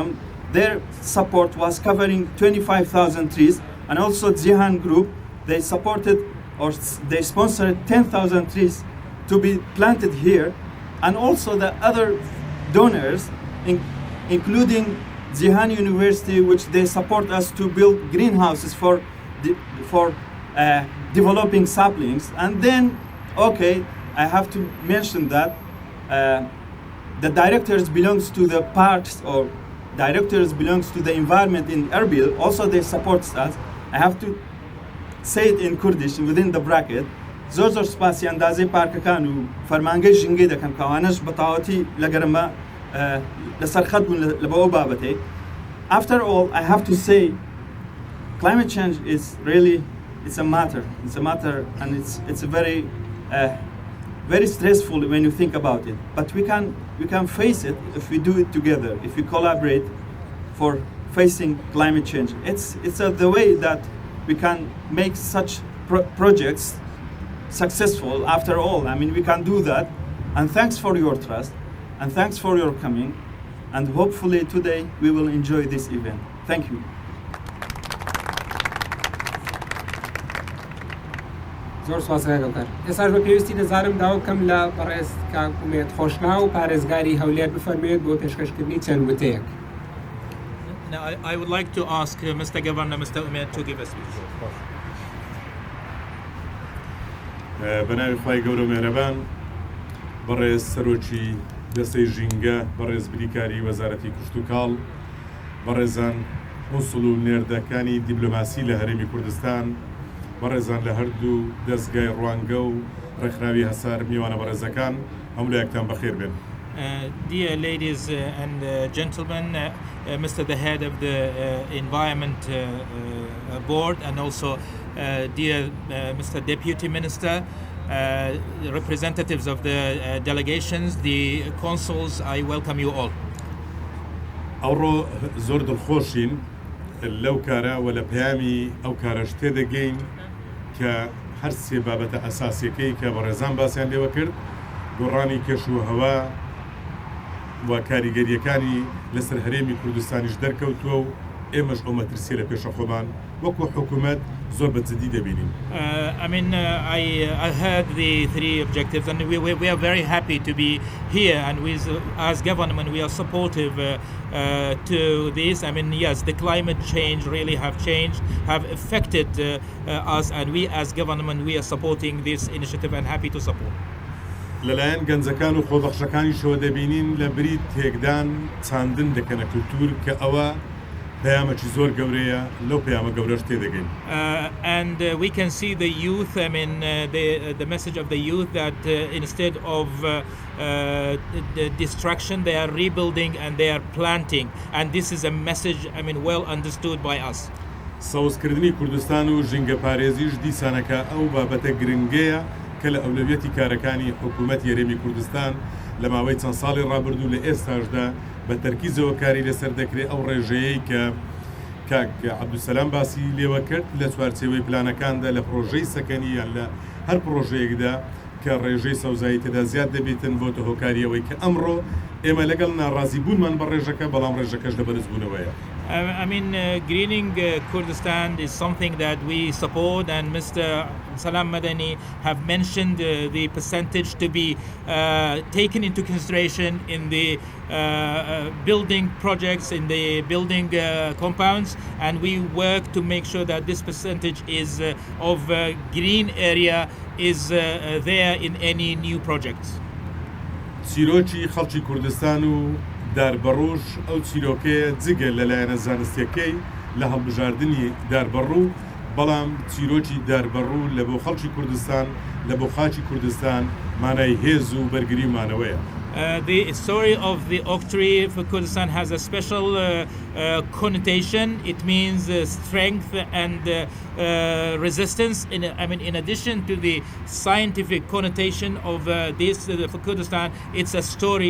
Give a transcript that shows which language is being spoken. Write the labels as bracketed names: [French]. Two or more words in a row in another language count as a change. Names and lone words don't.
[English] Their support was covering 25,000 trees, and also Jihan Group, they supported or they sponsored 10,000 trees to be planted here, and also the other donors, including Zihan University, which they support us to build greenhouses for developing saplings. And then, okay, I have to mention that the directors belongs to the parks, or directors belongs to the environment in Erbil. Also, they support us. I have to say it in Kurdish within the bracket. [Central Kurdish] زۆر سپاسی ئەندازەی پارکەکان و فەرمانگەی ژینگەی دەکەم کەوانەش بەتاوەتی لە گەرمە لەسەر خەت بوون لە بەوە بابەتەی. [English] After all, I have to say, climate change is really, it's a matter, and it's a very very stressful when you think about it. But we can face it if we do it together, if we collaborate for facing climate change. It's the way that we can make such projects successful. After all, I mean, we can do that. And thanks for your trust, and thanks for your coming, and hopefully today we will enjoy this event. Thank you. [Central Kurdish] زۆر سوازەکەکار ئێستا بە پێویستی دەزانم داوا بکەم لە پەڕێز کاکومێت خۆشنا و پارێزگاری هەولێر بفەرمێت بۆ پێشکەشکردنی چەند وتەیەک. [English] Now, I would like to ask Mr. Governor, Mr. Umar, to give a speech. [Central Kurdish] بەناوی خوای گەورە و مێرەبان، بەڕێز سەرۆکی دەستەی ژینگە، بەڕێز بریکاری وەزارەتی کشتوکاڵ، بەڕێزان کونسوڵ و نێردەکانی دیپلۆماسی لە هەرێمی کوردستان، بەڕێزان لە هەردوو دەزگای روانگە و رێکخراوی هەسار میوانە بەڕێزەکان، هەموو لایەکتان بەخێر بێن. [English] Dear ladies and gentlemen, Mr. the head of the Environment Board, and also dear Mr. Deputy Minister, representatives of the delegations, the consuls, I welcome you all. [Central Kurdish] ئەوڕۆ زۆر دڵخۆشین لەو کارە و لە پەیامی ئەو کارەش تێدەگەین کە هەر سێ بابەتە ئەساسیەکەی کە بەڕێزان باسییان لێوە کرد، گۆڕانی کێش و هەوا و کاریگەریەکانی لەسەر هەرێمی کوردستانیش دەرکەوتووە و ئێمەش ئەو مەترسیە لە پێشە خۆمان وەکو حکوومەت زۆر بەجددی دەبینین. [English] I heard the three objectives, and we are very happy to be here, and we, as government, we are supportive to this. I mean, yes, the climate change really have affected us, and we as government, we are supporting this initiative and happy to support. [Central Kurdish] لەلایەن گەنجەکان و خۆبەخشەکانی شەوە دەبینین لە بری تێکدان چاندن دەکەنە کولتور کە ئەوە پەیامێکی زۆر گەورەیە لەو پەیامە گەورەش تێدەگەین. [English] And we can see the youth, I mean, the message of the youth that instead of the destruction, they are rebuilding and they are planting. And this is a message, I mean, well understood by us. [Central Kurdish] سەوزکردنی کوردستان و ژینگە پارێزیش دیسانەکە ئەو بابەتە گرنگەیە کە لە ئەولەویەتی کارەکانی حکوومەت یاریمی کوردستان لە ماوەی چەند ساڵی ڕابردوو لە ئێستاشدا بە تەرکیزەوە کاری لەسەر دەکرێت ئەو ڕێژەیەی کە کاک عەبدولسەلام باسی لێوە کرد لە چوارچێوەی پلانەکاندا لە پڕۆژەی سەکەنی یان لە هەر پڕۆژەیەکدا کە ڕێژەی سەوزایی تێدا زیاد دەبێتن بۆتە هۆکاریەوەی کە ئەمڕۆ ئێمە لەگەڵ ناڕازی بوونمان بە ڕێژەکە بەڵام ڕێژەکەش لە بەرزبوونەوەیە. [English] I mean, greening Kurdistan is something that we support, and Mr. Salam Madani have mentioned the percentage to be taken into consideration in the building projects, in the building compounds, and we work to make sure that this percentage is of green area is there in any new projects. [Central Kurdish] چیرۆکی خەڵکی کوردستان و داربەڕووش ئەو چیرۆکەیە جگە لەلایەنە زانستیەکەی لە هەڵبژاردننی داربەڕوو، بەڵام چیرۆکی داربەڕوو لە بۆ خەڵکی کوردستان لە بۆ خاچی کوردستان مانای هێز و بەرگریمانەوەیە. [English] The story of the oak tree for Kurdistan has a special connotation. It means strength and resistance. In addition to the scientific connotation of this for Kurdistan, it's a story.